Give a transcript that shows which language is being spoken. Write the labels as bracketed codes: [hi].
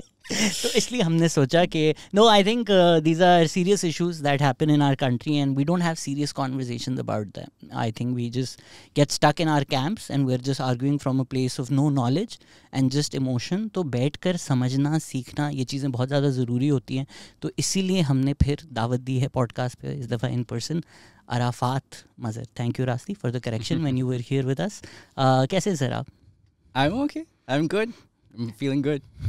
[ur] تو اس لیے ہم نے سوچا کہ [en] No I think these are serious issues that happen in our country and we don't have serious conversations about them. I think we just get stuck in our campus and we are just arguing from a place of no knowledge and just emotion. [ur] تو بیٹھ کر سمجھنا سیکھنا یہ چیزیں بہت زیادہ ضروری ہوتی ہیں. تو اسی لیے ہم نے پھر دعوت دی ہے پوڈ کاسٹ پہ اس دفعہ [en] in person [ur] Arafat Mazhar. [en] Thank you Rasti for the correction when you were here with us. [ur] کیسے سر آپ؟ [en] I am okay, I am good, I am feeling good.